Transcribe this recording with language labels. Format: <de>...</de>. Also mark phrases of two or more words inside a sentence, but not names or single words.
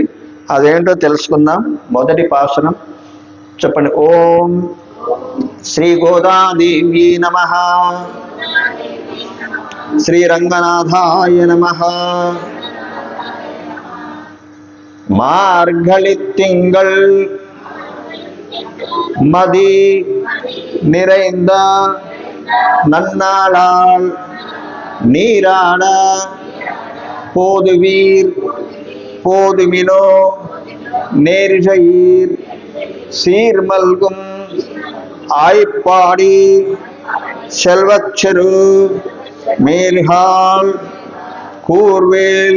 <te>అదేంటో తెలుసుకుందాం. మొదటి పాసురం చెప్పండి.</te> <sa>ఓం శ్రీ గోదాదేవి నమః, శ్రీరంగనాథాయ నమః.</sa> <ta>மார்கழி திங்கள் மதி நிறைந்த நன்னாளால் நீராட போதுவீர் போதுமினோ நேரிழையீர் சீர்மல்கும் ஆய்ப்பாடி செல்வச்செரு மேல்கால் கூர்வேல்</ta>